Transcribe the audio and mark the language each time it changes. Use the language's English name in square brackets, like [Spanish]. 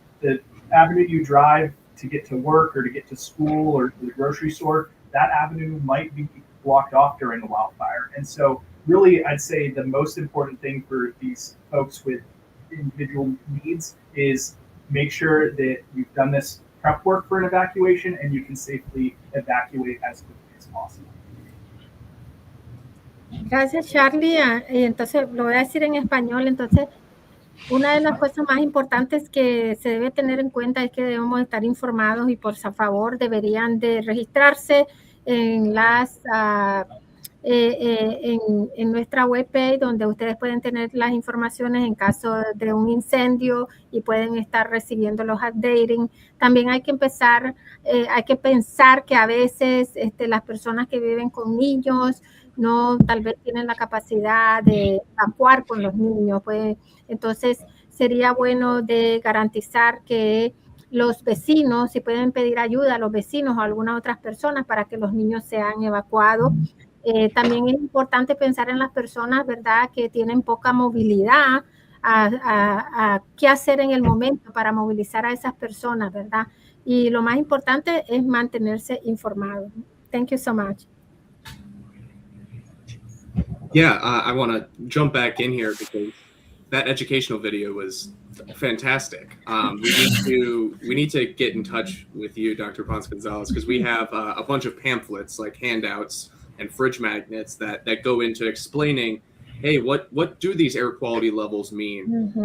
[English] The avenue you drive to get to work or to get to school or to the grocery store, that avenue might be blocked off during a wildfire. And so really, I'd say the most important thing for these folks with individual needs is make sure that you've done this prep work for an evacuation and you can safely evacuate as quickly as possible. [Spanish] Gracias, Charlie. Y entonces lo voy a decir en español. Entonces, una de las cosas más importantes que se debe tener en cuenta es que debemos estar informados y por favor deberían de registrarse en las en nuestra webpage, donde ustedes pueden tener las informaciones en caso de un incendio y pueden estar recibiendo los updating. También hay que pensar que a veces las personas que viven con niños no tal vez tienen la capacidad de evacuar con los niños, pues entonces sería bueno de garantizar que los vecinos, si pueden pedir ayuda a los vecinos o a algunas otras personas para que los niños sean evacuados. También es importante pensar en las personas, ¿verdad?, que tienen poca movilidad, a qué hacer en el momento para movilizar a esas personas, ¿verdad? Y lo más importante es mantenerse informado. [English] Thank you so much. Yeah, I want to jump back in here because that educational video was fantastic. We need to get in touch with you, Dr. Ponce Gonzalez, because we have a bunch of pamphlets, like handouts and fridge magnets that go into explaining, hey, what do these air quality levels mean? Mm-hmm.